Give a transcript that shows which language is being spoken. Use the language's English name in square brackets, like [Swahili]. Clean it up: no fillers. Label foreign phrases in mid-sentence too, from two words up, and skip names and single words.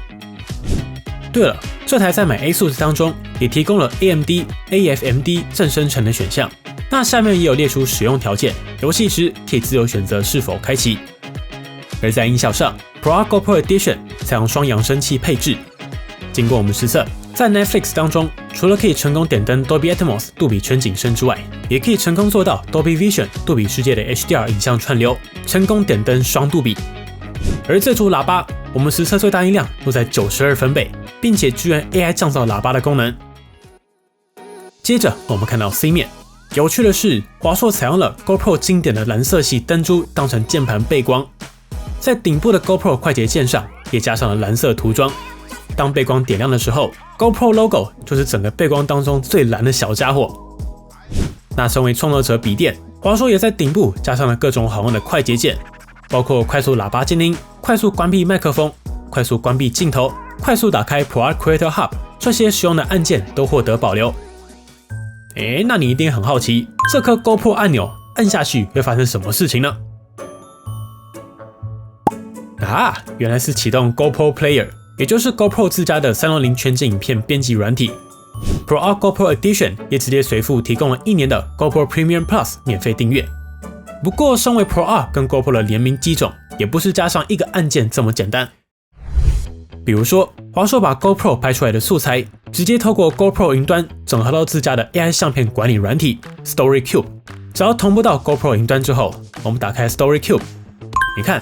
[Chinese] 對了，這台在買 ASUS 當中也提供了 AMD AFMD 正生成的選項，那下面也有列出使用條件，遊戲時可以自由選擇是否開啟。而在音效上 ，ProArt GoPro Edition 採用雙揚聲器配置。經過我們實測，在 Netflix 當中，除了可以成功點燈 Dolby Atmos 杜比全景聲之外，也可以成功做到 Dolby Vision 杜比世界的 HDR 影像串流，成功點燈雙杜比。而這組喇叭，我們實測最大音量都在92分貝，並且支援 AI 降噪喇叭的功能。接着我們看到 C 面，有趣的是，華碩採用了 GoPro 經典的藍色系燈珠當成鍵盤背光。在頂部的 GoPro 快捷鍵上也加上了藍色塗裝，當背光點亮的時候 ，GoPro logo 就是整個背光當中最藍的小家伙。那身為創作者筆電，華碩也在頂部加上了各種好用的快捷鍵，包括快速喇叭靜音、快速關閉麥克風、快速關閉鏡頭、快速打開 ProArt Creator Hub，這些實用的按鍵都獲得保留。那你一定很好奇，這顆 GoPro 按鈕按下去會發生什麼事情呢？原來是啟動 GoPro Player， 也就是 GoPro 自家的360全景影片編輯軟體。ProArt GoPro Edition 也直接隨附提供了1年的 GoPro Premium Plus 免費訂閱。不過，身為 ProArt 跟 GoPro 的聯名機種，也不是加上一個按鍵這麼簡單。比如說，華碩把 GoPro 拍出來的素材，直接透過 GoPro 雲端整合到自家的 AI 相片管理軟體 StoryCube。只要同步到 GoPro 雲端之後，我們打開 StoryCube， 你看。